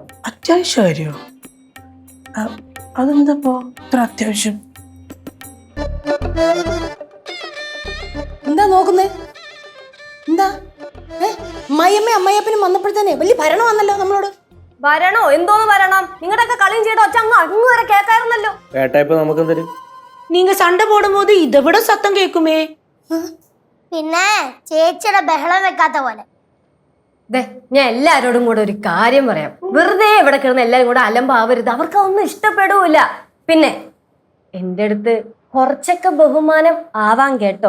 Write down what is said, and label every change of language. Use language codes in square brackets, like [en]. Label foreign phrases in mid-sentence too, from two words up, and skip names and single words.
[ml] അത്യാവശ്യമോ? അതെന്താ ഇത്ര അത്യാവശ്യം? എന്താ നോക്കുന്നേ? എന്താ അമ്മയമ്മ അമ്മയപ്പനും വന്നപ്പോഴത്തേനെ വലിയ ഭരണം വന്നല്ലോ നമ്മളോട്. ഭരണോ? എന്തോന്ന് ഭരണം? നിങ്ങളുടെയൊക്കെ കളിയും ചെയ്ത ഒച്ച അങ്ങ് വരെ കേൾക്കായിരുന്നല്ലോ. കേട്ടാ നമുക്ക് തരും. [ta] நீங்க சண்டை போடும்போது இதை விட சத்தம் கேக்குமே. [ml] പിന്നെ ചേച്ചിയുടെ ബഹളം വെക്കാത്ത പോലെ. ഞാൻ എല്ലാരോടും കൂടെ ഒരു കാര്യം പറയാം. വെറുതെ ഇവിടെ കിടന്ന് എല്ലാരും കൂടെ അലമ്പാവരുത്. അവർക്ക് ഒന്നും ഇഷ്ടപ്പെടൂല. പിന്നെ എൻ്റെ അടുത്ത് കുറച്ചൊക്കെ ബഹുമാനം ആവാൻ കേട്ടോ.